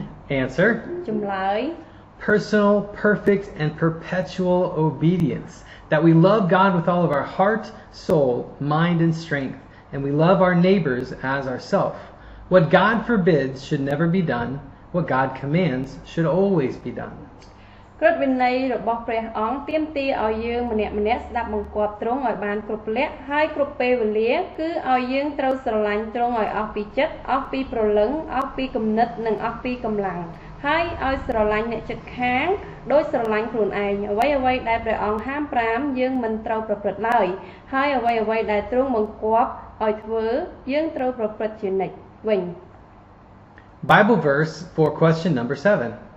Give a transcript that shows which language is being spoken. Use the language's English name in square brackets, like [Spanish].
[English] Answer. Personal, perfect, and perpetual obedience. That we love God with all of our heart, soul, mind, and strength, and we love our neighbors as ourselves. What God forbids should never be done. What God commands should always be done. [Khmer] ក្រឹតវិន័យរបស់ព្រះអង្គទាមទារឲ្យយើងម្នាក់ៗស្ដាប់បង្គាប់ទ្រង់ឲ្យបានគ្រប់លក្ខហើយគ្រប់ពេលវេលាគឺឲ្យយើងត្រូវស្រឡាញ់ទ្រង់ឲ្យអស់ពីចិត្តអស់ពីព្រលឹងអស់ពីគំនិតនិងអស់ពីកម្លាំងហើយឲ្យស្រឡាញ់អ្នកជិតខាងដោយស្រឡាញ់ខ្លួនឯងអ្វីៗដែលព្រះអង្គហាមប្រាមយើងមិនត្រូវប្រព្រឹត្តឡើយហើយអ្វីៗដែលទ្រង់បង្គាប់ឲ្យធ្វើយើងត្រូវប្រព្រឹត្តជានិច្ចវិញ [English] Bible verse for question number 7.